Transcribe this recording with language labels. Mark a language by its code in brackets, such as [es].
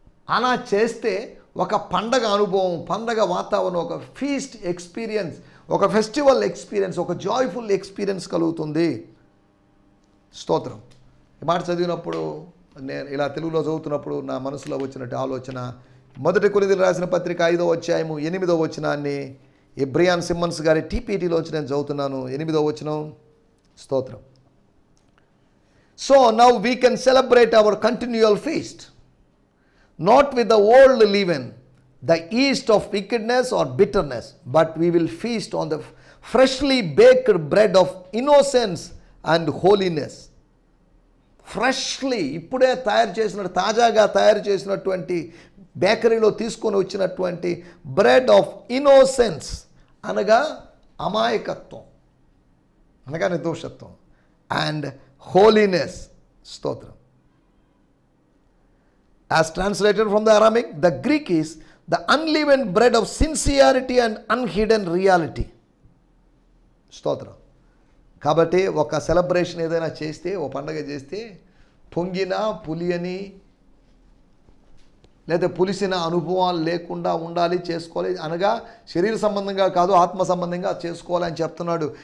[te] అలా చేస్తే ఒక పండగ అనుభవం, పండగ వాతావరణం, ఒక ఫీస్ట్ ఎక్స్పీరియన్స్, ఒక ఫెస్టివల్ ఎక్స్పీరియన్స్, ఒక జాయ్ఫుల్ ఎక్స్పీరియన్స్ కలుగుతుంది. స్తోత్రం. ఈ మాట చదివినప్పుడు, నేను ఇలా తెలుగులో చదువుతున్నప్పుడు నా మనసులో వచ్చినట్టు ఆలోచన, 1 కొరింథీయులకు రాసిన పత్రిక 5వ అధ్యాయము 8వ వచనాన్ని బ్రియాన్ సిమ్మన్స్ గారి టీపీటీలోంచి నేను చదువుతున్నాను. 8వ వచనం. స్తోత్రం. [en] So now we can celebrate our continual feast not with the old leaven, the yeast of wickedness or bitterness, but we will feast on the freshly baked bread of innocence and holiness. [te] Freshly, ఇప్పుడే తయారు చేసిన, తాజాగా తయారు చేసినటువంటి బేకరీలో తీసుకొని వచ్చినటువంటి [en] bread of innocence, [te] అనగా అమాయకత్వం, అనగా నిర్దోషత్వం, [en] And holiness. [te] స్తోత్రం. [en] As translated from the Aramaic, the Greek is the unleavened bread of sincerity and unhidden reality. [te] స్తోత్రం. కాబట్టి ఒక సెలబ్రేషన్ ఏదైనా చేస్తే, ఓ పండగ చేస్తే, పొంగిన పులియని లేదా పులిసిన అనుభవాలు లేకుండా ఉండాలి, చేసుకోవాలి. అనగా శరీర సంబంధంగా కాదు, ఆత్మ సంబంధంగా చేసుకోవాలి అని చెప్తున్నాడు.